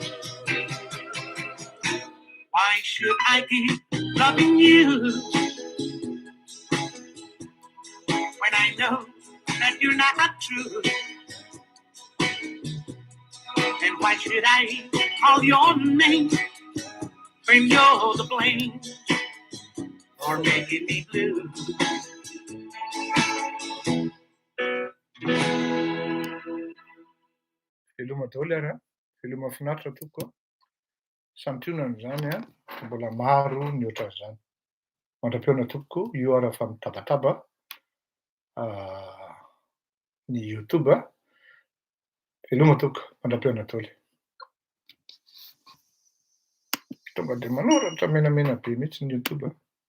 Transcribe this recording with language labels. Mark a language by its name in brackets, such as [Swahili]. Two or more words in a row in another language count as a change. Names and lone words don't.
[English] Why should I keep loving you when I know that you're not true? And why should I call your name when you're the blame for making me blue? [Malagasy] Filma daholo ary filma finaritra tompoko santionana zany mbola maro ny ohatran'izany mandram-peona tompoko io ara fa mitabataba ny YouTube filma tompoko mandram-peona daholo tonga de manoratra menamena be mihitsy ny YouTube